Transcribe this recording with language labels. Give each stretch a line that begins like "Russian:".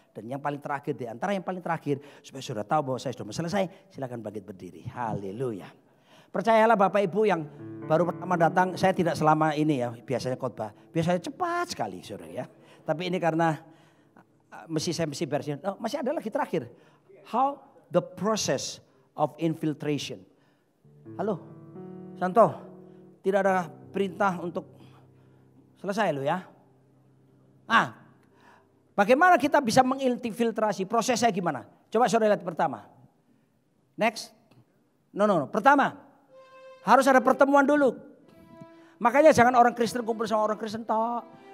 Indonesian: Dan yang paling terakhir, di antara yang paling terakhir, supaya saudara tahu bahwa saya sudah selesai, silakan bangkit berdiri. Haleluya. Percayalah Bapak Ibu yang baru pertama datang, saya tidak selama ini ya, biasanya khotbah. Biasanya cepat sekali saudara ya. Tapi ini karena saya mesti beresin. Oh, masih ada lagi terakhir.
English: How the process of infiltration.
Indonesian: Halo, Santo, tidak ada perintah untuk selesai lo ya. Bagaimana kita bisa menginfiltrasi? Prosesnya gimana? Coba saudara lihat pertama.
English: Next. No.
Indonesian: Pertama, harus ada pertemuan dulu. Makanya jangan orang Kristen kumpul sama orang Kristen tok.